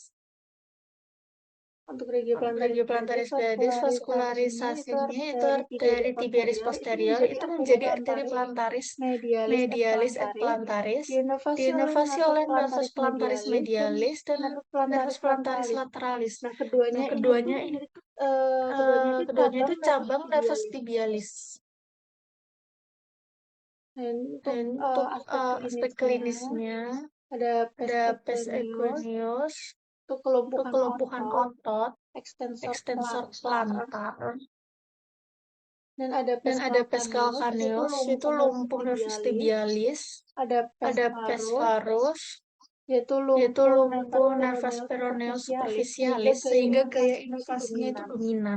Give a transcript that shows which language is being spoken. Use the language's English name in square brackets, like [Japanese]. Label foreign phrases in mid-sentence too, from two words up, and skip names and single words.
[Indonesian] Untuk regio [Latin] plantaris pedis, [Indonesian] vaskularisasinya itu [Latin] arteri tibialis posterior [Indonesian] itu menjadi [Latin] arteri plantaris medialis et plantaris, [Indonesian] diinervasi oleh [Latin] nervus plantaris medialis dan nervus plantaris lateralis. [Indonesian] Nah, keduanya itu cabang [Latin] nervus tibialis. [Indonesian] Dan untuk aspek klinisnya ada [Latin] pes equinox, [Indonesian] untuk kelumpuhan otot, [Latin] extensor plantar, [Indonesian] dan ada [Latin] pes calcaneus, [Indonesian] itu lumpuh [Latin] nervus tibialis, [Indonesian] ada [Latin] pes varus, [Indonesian] yaitu lumpuh [Latin] nervus peroneus superficialis, [Indonesian] sehingga gaya inervasinya itu dominan.